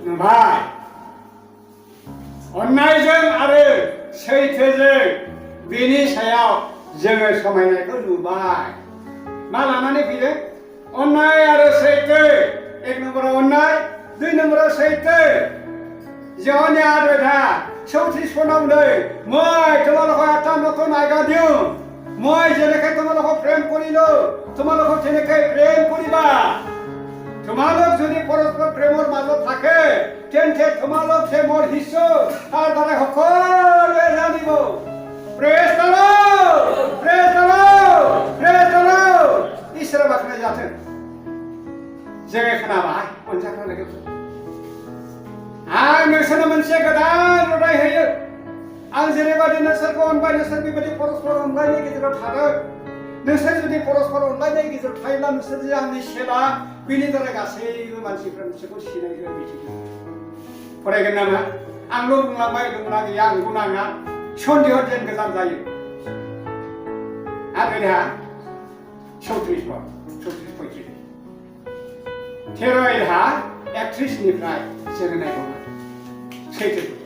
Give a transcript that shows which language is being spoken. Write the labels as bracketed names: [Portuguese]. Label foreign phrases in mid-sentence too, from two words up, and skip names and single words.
[Bodo] अननायजों आरो सैथोजों बिनि सायाव जोङो समायनायखौ नुबाय मा लानानै फैदों अननाय आरो सैथो 1 नम्बराव अननाय 2 नम्बराव सैथो जहननि 8 34 नै [Assamese] মই তোমালোকক এটা নতুন আজ্ঞা দিওঁ মই যেনেকৈ তোমালোকক প্ৰেম কৰিলো তোমালোকক তেনেকৈ প্ৰেম কৰিবা তোমালোক যদি পৰস্পৰ প্ৰেমৰ মাজত থাকে তেন্তে তোমালোক যে মোৰ শিষ্য তাৰ দ্বাৰা সকলোৱে জানিব [English] praise the lord praise the lord praise the lord [Bodo] इसोरा बाख्नाय जाथों जोङो खोनाबाय अनजाग्रा लोगोफोर आं नोंसोरनो मोनसे गोदान रादाय होयो आं जेरैबायदि नोंसोरखौ अनबाय नोंसोर बेबायदि परस्पर अनलायनायनि गेजेराव थादों नोंसोर जुदि परस्पर अनलायनायनि गेजेराव थायोब्ला नोंसोर जे आंनि सेला बिनि द्वारा गासैबो मानसिफ्रा नोंसोरखौ सिनायगोन मिथिगोन फरायगोन नामा आंल' बुंलांबाय दंना गैया आंबो नाङा सन्देह जेन गोजान जायो आरो देहा 34 35 तेर'हा 31 निफ्राय जोङो नायबावगोन सैथो